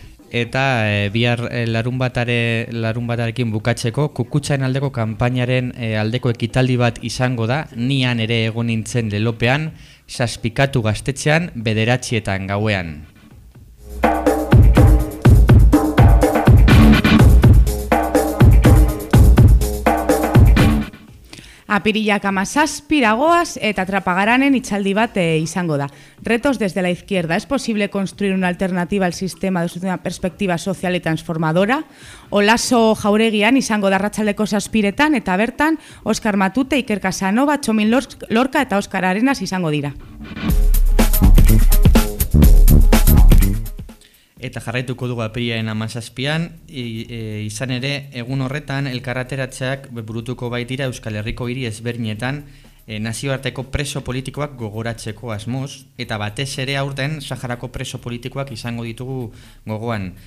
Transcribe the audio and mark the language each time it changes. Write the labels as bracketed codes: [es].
[eu] Eta bihar larunbatarekin bukatzeko kukutxaren aldeko kanpainaren aldeko ekitaldi bat izango da nian ere egon nintzen Lelopean Zazpikatu gaztetxean 9:00 gauean. Apirillak 17 piragoaz eta Trapagaranen itzaldi bat izango da. [es] Retos desde la izquierda. ¿Es posible construir una alternativa al sistema desde una perspectiva social y transformadora? [eu] Olaso Jauregian izango da arratsaldeko 7:00 eta bertan Oskar Matute, Iker Casanova, Txomin Lorka eta Oskar Arenas izango dira. Eta jarraituko dugu apirilaren 17an, izan ere egun horretan elkarrateratzeak burutuko baitira Euskal Herriko hiri ezberdinetan nazioarteko preso politikoak gogoratzeko asmoz, eta batez ere aurten Saharako preso politikoak izango ditugu gogoan.